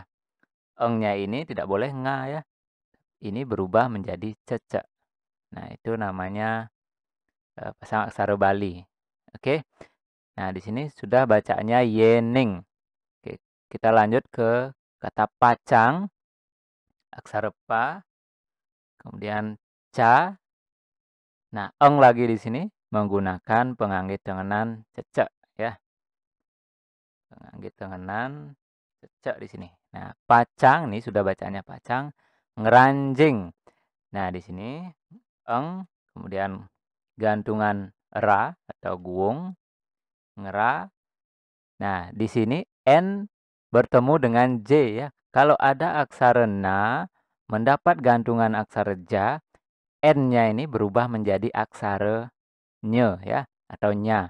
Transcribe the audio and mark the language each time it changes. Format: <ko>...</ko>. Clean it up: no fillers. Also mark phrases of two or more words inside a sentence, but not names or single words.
<id>Engnya ini tidak boleh nga ya. Ini berubah menjadi cecek. Nah, itu namanya pasang aksara Bali. Oke. Nah, di sini sudah bacanya yening. Oke, kita lanjut ke kata pacang. Aksara pa, kemudian ca. Nah, eng lagi di sini menggunakan penganggit tenganan cecek ya. Penganggit tenganan cecek di sini. Nah, pacang nih sudah bacanya pacang, ngeranjing. Nah, di sini eng, kemudian gantungan ra atau guung, ngera. Nah, di sini n bertemu dengan j ya. Kalau ada aksara na mendapat gantungan aksara ja, n-nya ini berubah menjadi aksara nye ya atau nya.</id>